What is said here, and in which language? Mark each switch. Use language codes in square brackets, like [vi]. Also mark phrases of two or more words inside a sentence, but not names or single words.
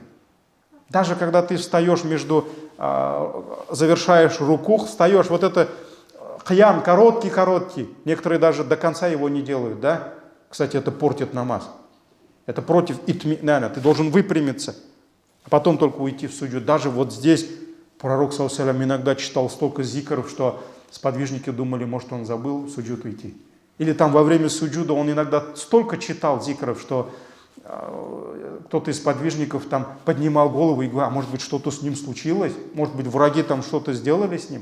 [ru] Даже когда ты встаешь завершаешь рукух, встаешь, вот это кьям короткий. Некоторые даже до конца его не делают, да? Кстати, это портит намаз. Это против итминана. Ты должен выпрямиться, а потом только уйти в суджуд. Даже вот здесь пророк, [ar] صلى الله عليه وسلم, [ru] иногда читал столько зикров, что сподвижники думали, может, он забыл в суджуд уйти. Или там во время суджуда он иногда столько читал зикров, что кто-то из подвижников там поднимал голову и говорил, а может быть, что-то с ним случилось? Может быть, враги там что-то сделали с ним?